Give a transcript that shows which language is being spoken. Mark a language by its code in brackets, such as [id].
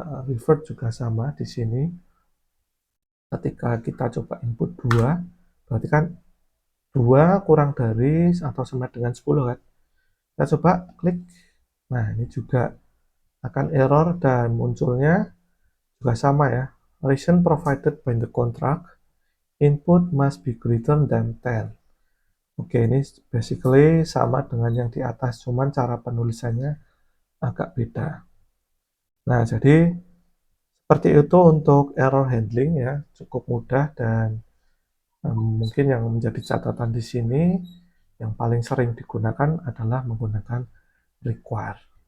[id] Revert juga sama di sini. Ketika kita coba input 2, berarti kan 2 kurang dari atau sama dengan 10 kan. Kita coba klik. Nah, ini juga akan error dan munculnya juga sama ya. [en] Reason provided by the contract, input must be greater than 10. [id] Oke, ini basically sama dengan yang di atas, cuman cara penulisannya agak beda. Nah, jadi seperti itu untuk error handling ya, cukup mudah dan mungkin yang menjadi catatan di sini yang paling sering digunakan adalah menggunakan require.